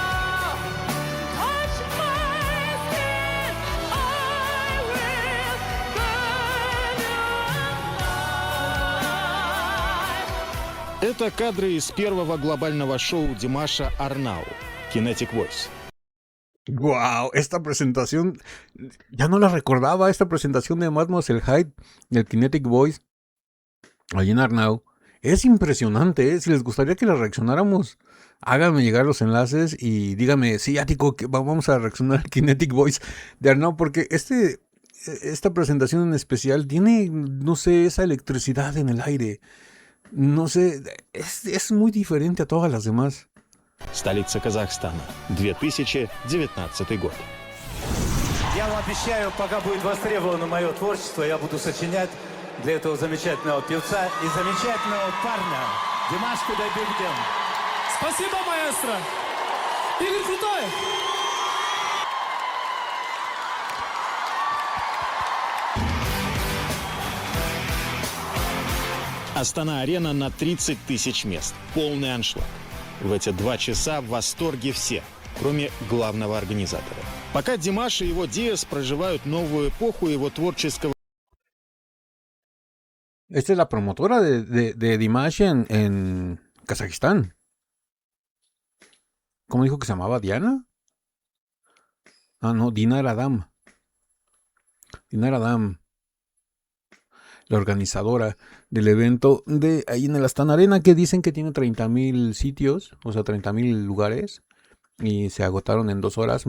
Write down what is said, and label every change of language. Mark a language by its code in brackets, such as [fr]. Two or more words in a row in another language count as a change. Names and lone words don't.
[ru] Это кадры из первого глобального шоу Димаша Арнау «Kinetic Voice». [es] Wow, esta presentación, ya no la recordaba, esta presentación de Mademoiselle Hyde, del Kinetic Voice, allí en Arnau. Es impresionante, ¿eh? Si les gustaría que la reaccionáramos, háganme llegar los enlaces y díganme, sí, Ático, que vamos a reaccionar al Kinetic Voice de Arnau, porque esta presentación en especial tiene, no sé, esa electricidad en el aire. No sé, es muy diferente a todas las demás. [ru] Столица Казахстана, 2019 год. Я вам обещаю, пока будет востребовано мое творчество, я буду сочинять для этого замечательного певца и замечательного парня Димаш Кудайберген. Спасибо, маэстро! Игорь Крутой! Астана-арена на 30 тысяч мест. Полный аншлаг. В эти 2 часа в восторге все, кроме главного организатора. Пока Димаш и его Диас проживают новую эпоху его творческого... [es] Esta es la promotora de Dimash en Kazajistán. ¿Cómo dijo que se llamaba? ¿Diana? Ah, no, Dinar Adam. Dinar Adam. La organizadora del evento de ahí en el Astana Arena, que dicen que tiene 30,000 sitios, o sea, 30,000 lugares, y se agotaron en 2 horas.